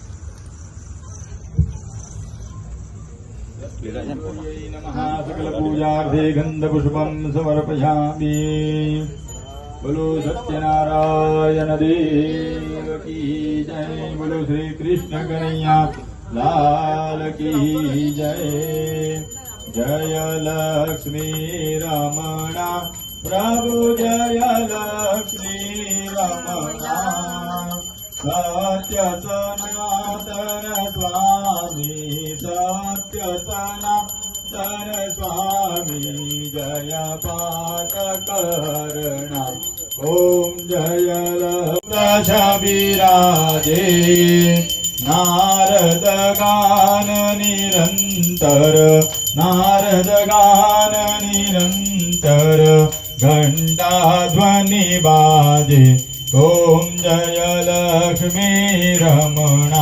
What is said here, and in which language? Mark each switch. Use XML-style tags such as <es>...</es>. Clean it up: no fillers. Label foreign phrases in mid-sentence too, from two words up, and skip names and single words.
<sa>सकल पूजार्थे गंध पुष्पम समर्पयामि।</sa> <hi>बोलो सत्यनारायण देव की जय। बोलो श्री कृष्ण कन्हैया लाल की जय। जय लक्ष्मी रमणा प्रभु जय लक्ष्मी रमणा सत्य सनातन स्वामी सत्य सनातन स्वामी जय पातकर्णा ओम जय लक्ष विराजे नारद गान निरंतर नारद गान निरंतर घंटा ध्वनि बाजे ओम जय लक्ष्मी रमणा।</hi>